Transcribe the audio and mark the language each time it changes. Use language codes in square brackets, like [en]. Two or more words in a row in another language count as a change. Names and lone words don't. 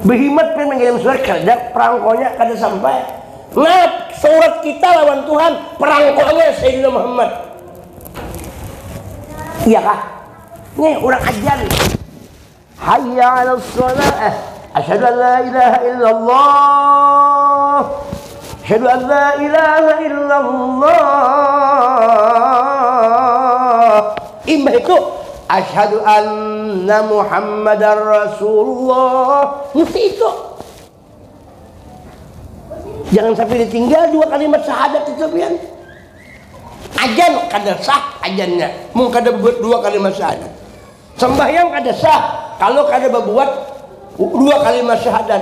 [bjn] Behimat pun mengirim surat kerja perangkonya kada sampai. Nah, surat kita lawan Tuhan, perangkonya Sayyidina Muhammad. Iya kah? Nih orang ajar. [ar] حي على الصلاة. أشهد أن لا إله إلا الله. أشهد أن لا إله إلا الله. [bjn] Imam itu [ar] أشهد أن محمدا رسول الله. [bjn] Mesti itu. Jangan sampai ditinggal dua kalimat syahadat itu pian. Ajan kada sah ajannya. Mung kada buat dua kalimat syahadat. Sembahyang kada sah kalau kada berbuat dua kalimat syahadat.